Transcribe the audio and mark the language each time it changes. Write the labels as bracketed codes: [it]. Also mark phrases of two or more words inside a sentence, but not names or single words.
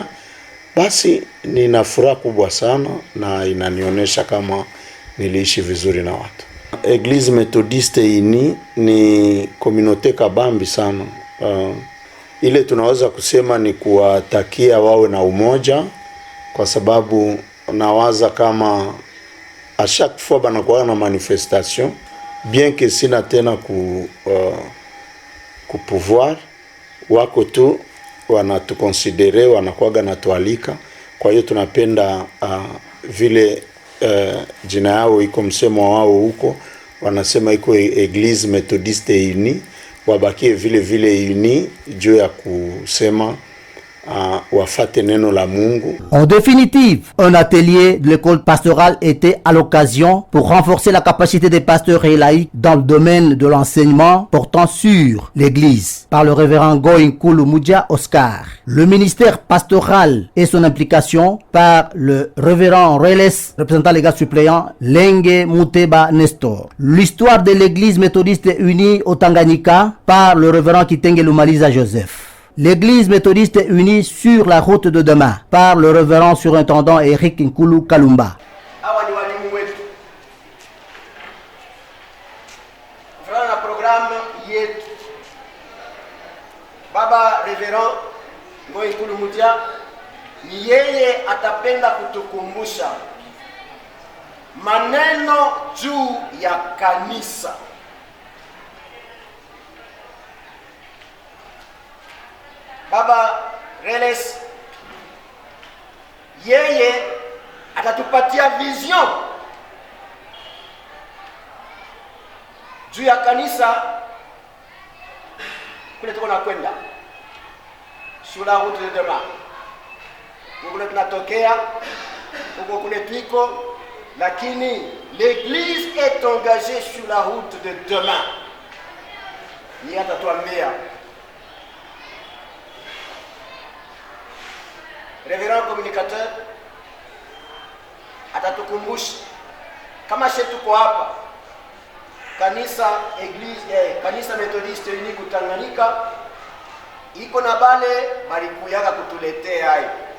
[sw] Basi nina furaha kubwa sana na inanionyesha kama niliishi vizuri na watu. Eglise Methodiste ini ni communauté kabambi sana. Ile tunaweza kusema ni kuwatakia wawe na umoja, kwa sababu nawaza kama [fr] a chaque fois [sw] banakuwa na manifestation, [fr] bien que [sw] sina tena ku pouvoir, wako tu wanatukonsidere, wanakuwaga na tualika. Kwa hiyo tunapenda vile jina yao iko, msemo wao huko wanasema iko Eglise Methodiste Uni, wabakie vile vile uni juu ya kusema wafate neno la Mungu. [fr] En définitive, un atelier de l'école pastorale était à l'occasion pour renforcer la capacité des pasteurs et laïcs dans le domaine de l'enseignement portant sur l'Église par le révérend Goinkulu Mudia Oscar. Le ministère pastoral et son implication par le révérend Reles, représentant légal suppléant Lenge Muteba Nestor. L'histoire de l'Église méthodiste unie au Tanganyika par le révérend Kitenge Lumaliza Joseph. L'Église méthodiste unie sur la route de demain par le révérend surintendant Eric Nkulu Kalumba. [sw] Hawa ni walimu wetu. Kufuatana na programu yetu, baba révérend Ngoi Nkulu Mudia ni yeye atapenda kutukumbusha maneno juu ya kanisa. Baba Reles yeye atatupatia vision juu ya kanisa kule tuko nakwenda, [fr] sur la route de demain. [sw] Kule tunatokea, huko kule twiko lakini [fr] l'église est engagée sur la route de demain. [sw] Ni atatuambia [fr] révérend communicateur [sw] atatukumbusha kama shetu tuko hapa kanisa Methodiste Unique Tanganyika iko na bale barikuyaka kutuletea hayo,